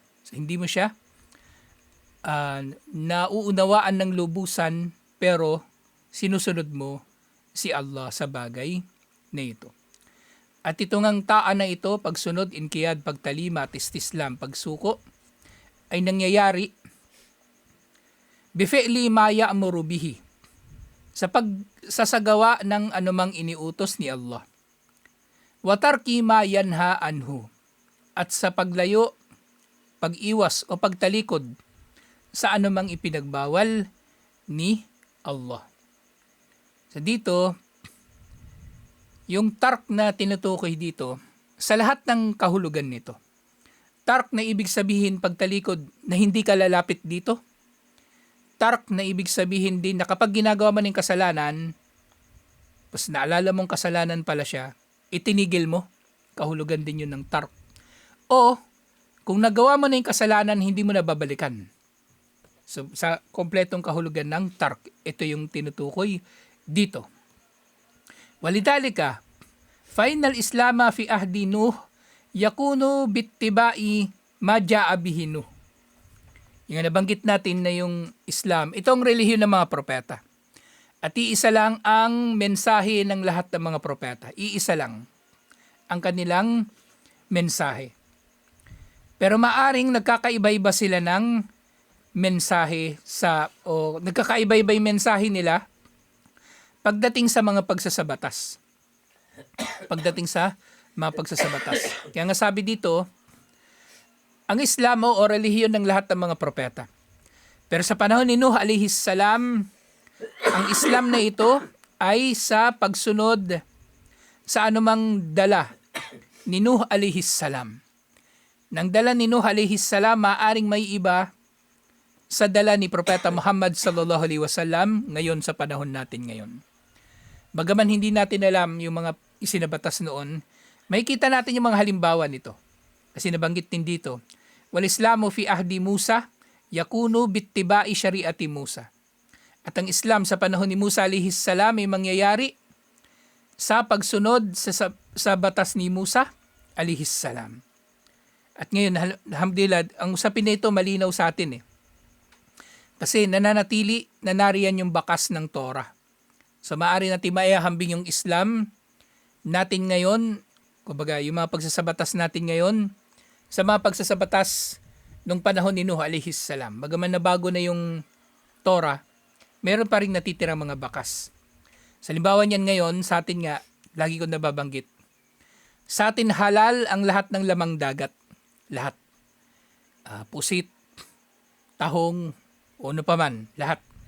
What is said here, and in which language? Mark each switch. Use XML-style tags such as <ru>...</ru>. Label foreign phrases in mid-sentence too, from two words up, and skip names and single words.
<tl>So, hindi mo siya nauunawaan ng lubusan, pero sinusunod mo si Allah sa bagay na ito. At ito ngang ta'a na ito, pagsunod, inqiyad, pagtalima, at istislam, pagsuko, ay nangyayari</tl> <ar>بفعل ما يأمر به,</ar> <tl>sa pagsasagawa ng anumang iniutos ni Allah.</tl> <ar>وترك ما ينهى عنه,</ar> <tl>at sa paglayo, pag-iwas o pagtalikod sa anumang ipinagbawal ni Allah. So dito, yung tark na tinutukoy dito, sa lahat ng kahulugan nito. Tark na ibig sabihin pagtalikod na hindi ka lalapit dito. Tark na ibig sabihin din na kapag ginagawa mo ng kasalanan, tapos naalala mong kasalanan pala siya, itinigil mo, kahulugan din yun ng tark. O, kung nagawa mo na yung kasalanan, hindi mo na babalikan. So, sa kompletong kahulugan ng tark, ito yung tinutukoy dito.</tl> <ar>ولذلك فالإسلام في عهد نوح يكون باتباع ما جاء به نوح.</ar> <tl>Yung nabanggit natin na yung Islam, itong relihiyon ng mga propeta. At iisa lang ang mensahe ng lahat ng mga propeta. Iisa lang ang kanilang mensahe. Pero maaring nagkakaiba-iba sila ng mensahe o nagkakaiba-iba yung mensahe nila pagdating sa mga pagsasabatas. Pagdating sa mga pagsasabatas. Kaya nga sabi dito, ang Islam o relihiyon ng lahat ng mga propeta. Pero sa panahon ni Nuh</tl> <ar>عليه السلام,</ar> <tl>ang Islam na ito ay sa pagsunod sa anumang dala ni Nuh</tl> <ar>عليه السلام.</ar> <tl>Nang dala ni Nuh</tl> <ar>عليه السلام,</ar> <tl>maaring may iba sa dala ni Propeta Muhammad</tl> <ar>صلى الله عليه وسلم</ar> <tl>ngayon sa panahon natin ngayon. Bagaman hindi natin alam yung mga isinabatas noon, makikita natin yung mga halimbawa nito. Kasi nabanggit din dito,</tl> <ar>والإسلام في عهد موسى يكون باتباع شريعة موسى.</ar> <tl>At ang Islam sa panahon ni Musa</tl> <ar>عليه السلام</ar> <tl>ay mangyayari sa pagsunod sa batas ni Musa</tl> <ar>عليه السلام.</ar> <tl>At ngayon, alhamdulillah, ang usapin na ito malinaw sa atin . Kasi nananatili na nariyan yung bakas ng Torah. So maaari natin maihahambing yung Islam natin ngayon, kumbaga yung mga pagsasabatas natin ngayon, sa mga pagsasabatas nung panahon ni Nuh</tl> <ar>عليه السلام.</ar> <tl>Bagaman na bago na yung Torah, meron pa rin natitirang mga bakas. Sa halimbawa niyan ngayon, sa atin nga, lagi ko nababanggit, sa atin halal ang lahat ng lamang dagat. Lahat. Pusit, tahong, o ano pa man, lahat.</tl>